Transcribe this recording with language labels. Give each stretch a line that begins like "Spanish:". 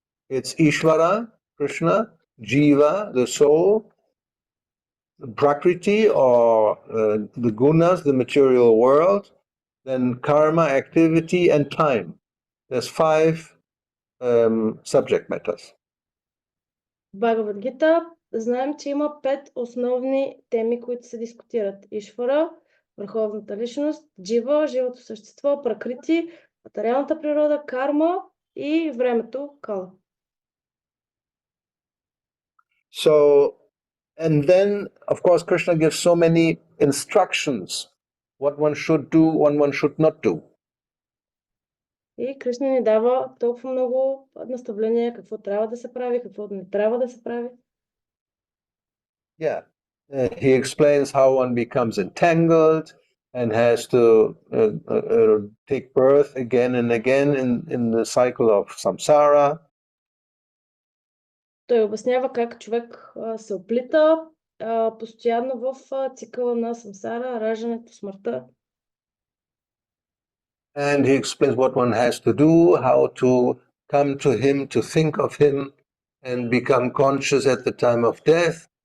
English: It's Ishvara, Krishna, Jiva, the soul, Prakriti or the gunas, the material world, then karma, activity, and time. There's 5 subject matters.
Bulgarian: Бхагавад Гита знаем, че има 5 основни теми, които се дискутират. Ишвара, върховната личност, джива, живото същество, пракрити, материалната природа, карма и времето, кала.
English: So, and then, of course, Krishna gives so many instructions, what one should do, what one should not do.
Bulgarian: И Кришна ни дава толкова много наставления, какво трябва да се прави, какво не трябва да се прави.
English: Yeah. He explains how one becomes entangled and has to take birth again and again in the cycle of samsara.
Bulgarian: Той обяснява как човек се оплита постоянно в цикъла на самсара, раждането, смъртта.
English: And he explains what one has to do, how to come to him, to think of him, and become conscious at the time of death.